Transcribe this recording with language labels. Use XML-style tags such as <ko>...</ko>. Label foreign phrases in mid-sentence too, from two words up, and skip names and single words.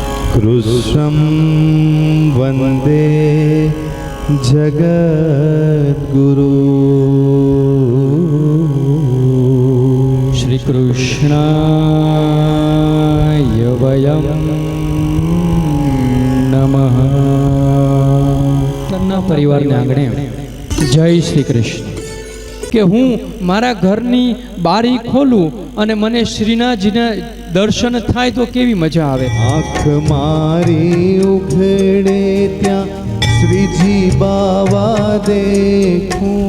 <sa>कृष्णं वन्दे जगद्गुरु। श्री कृष्णाय वयं नमः।</sa> <gu>परिवारને આંગણે જય શ્રી કૃષ્ણ કે હું મારા ઘરની બારી ખોલું અને મને શ્રીનાથજીના દર્શન થાય તો કેવી મજા આવે। આંખ મારી ઉઘડે ત્યાં શ્રીજી બાવા દેખું।</gu>